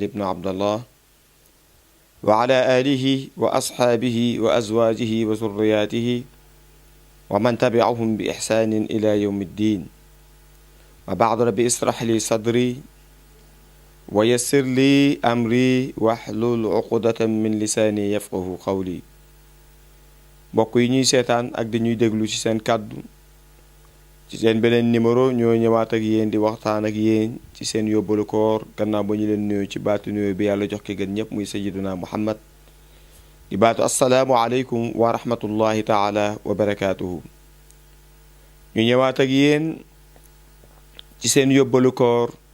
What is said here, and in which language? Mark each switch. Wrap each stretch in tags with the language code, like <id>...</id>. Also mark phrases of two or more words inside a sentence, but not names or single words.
<ar>بن عبد الله وعلى آله وأصحابه وأزواجه وذرياته ومن تبعهم بإحسان إلى يوم الدين وبعد ربي اسرح لي صدري ويسر لي أمري واحلل عقدة من لساني يفقه قولي</ar> <wo>mbokk yi ñuy seetaan ak di ñuy déglu ci seen kàddu ci seen beneen numéro ñoo ñëwaat ak yéen di waxtaan ak yéen ci seen yóbbalu koor gannaaw ba ñu leen nuyu ci baatu nuyu bi yàlla jox ki gën ñëpp muy</wo> <ar>سيدنا محمد</ar> <wo>di baatu</wo> <ar>السلام عليكم ورحمة الله تعالى وبركاته</ar> <wo>ñu ñëwaat ak yéen ci seen yóbbalu koor</wo>